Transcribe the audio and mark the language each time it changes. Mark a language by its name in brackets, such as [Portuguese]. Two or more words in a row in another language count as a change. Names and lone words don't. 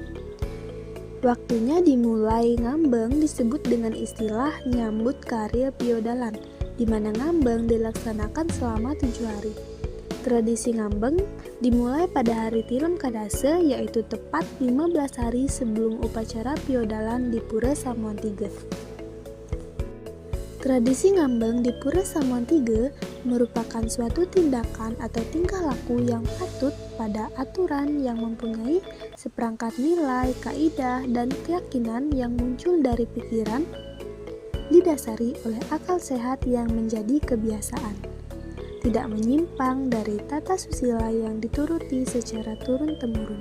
[Indonesian] Waktunya dimulai ngambang disebut dengan istilah nyambut karir piodalan, di mana ngambang dilaksanakan selama 7 hari. Tradisi ngambang dimulai pada hari Tilem Kadase, yaitu tepat 15 hari sebelum upacara piodalan di Pura Samuan Tiga. Tradisi ngambang di Pura Samuan Tiga merupakan suatu tindakan atau tingkah laku yang patut pada aturan yang mempunyai seperangkat nilai, kaidah, dan keyakinan yang muncul dari pikiran, didasari oleh akal sehat yang menjadi kebiasaan, tidak menyimpang dari tata susila yang dituruti secara turun-temurun.